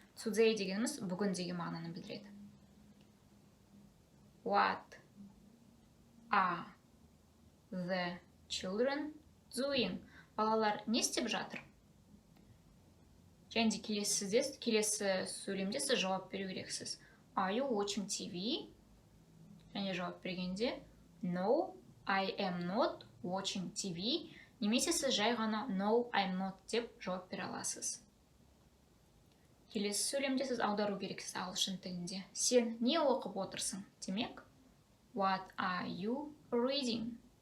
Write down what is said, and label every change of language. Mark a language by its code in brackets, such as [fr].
[kk] Today дегеніміз бүгін деген мағынаны білдіреді. [en] What are the children doing? [kk] Балалар не істеп жатыр? Және де келесі сөйлемде сіз жауап беру керексіз. [en] Are you watching TV? [kk] Және жауап бергенде [en] No, I am not watching TV. [kk] Немесе сіз жай ғана [en] No, I'm not [kk] деп жауап бере аласыз. Келесі сөйлемде сіз аудару керексіз ағылшын тілінде. Сен не оқып отырсың? Демек, [en] What are you reading?